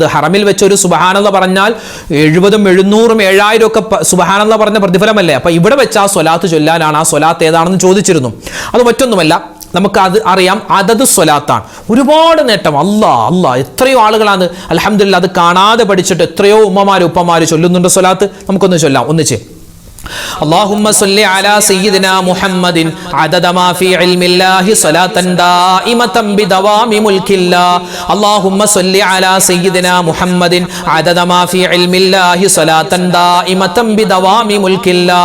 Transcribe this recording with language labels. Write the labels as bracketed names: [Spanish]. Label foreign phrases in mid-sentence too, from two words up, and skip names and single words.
[Malayalam] ഹറമിൽ വെച്ച് ഒരു സുബ്ഹാനല്ലാഹ് പറഞ്ഞാൽ 70, 700, 7000 ഒക്കെ സുബ്ഹാനല്ലാഹ് പറഞ്ഞ പ്രതിഫലമല്ലേ. അപ്പോൾ ഇവിടെ വെച്ച് ആ സ്വലാത്ത് ചൊല്ലാനാണ്. ആ സ്വലാത്ത് ഏതാണെന്ന് ചോദിച്ചിരുന്നു. അത് മറ്റൊന്നുമല്ല, നമുക്ക് അത് അറിയാം, അതത് സ്വലാത്താണ്. ഒരുപാട് നേട്ടം. അല്ലാ എത്രയോ ആളുകളാണ് അൽഹംദുലില്ലാഹ് അത് കാണാതെ പഠിച്ചിട്ട് എത്രയോ ഉപ്പമാര് ചൊല്ലുന്നുണ്ട് സ്വലാത്ത്. നമുക്കൊന്ന് ചൊല്ലാം ഒന്നിച്ച്. [Arabic] اللهم صل على سيدنا محمد عدد ما في علم الله صلاة دائمة بدوام ملك الله. اللهم صل على سيدنا محمد عدد ما في علم الله صلاة دائمة بدوام ملك الله.